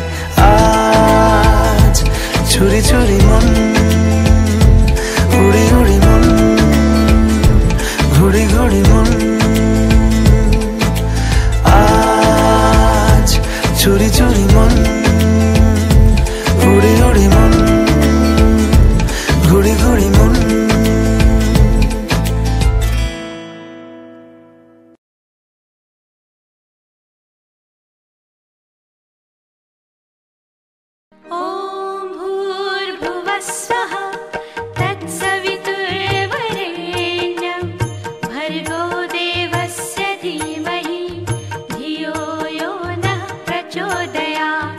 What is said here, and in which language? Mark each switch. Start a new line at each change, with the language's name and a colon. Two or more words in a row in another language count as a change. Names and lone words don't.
Bangla: আজ চুরি চুরি মন, উড়ি উড়ি মন, ঘুড়ি ঘুড়ি মন। আজ চুরি চুরি মন, উড়ি উড়ি মন, ঘুড়ি ঘুড়ি মন।
Sanskrit: ॐ भूर्भुवस्सुः तत्सवितुर्वरेण्यं भर्गो देवस्य धीमहि धियो यो नः प्रचोदयात्।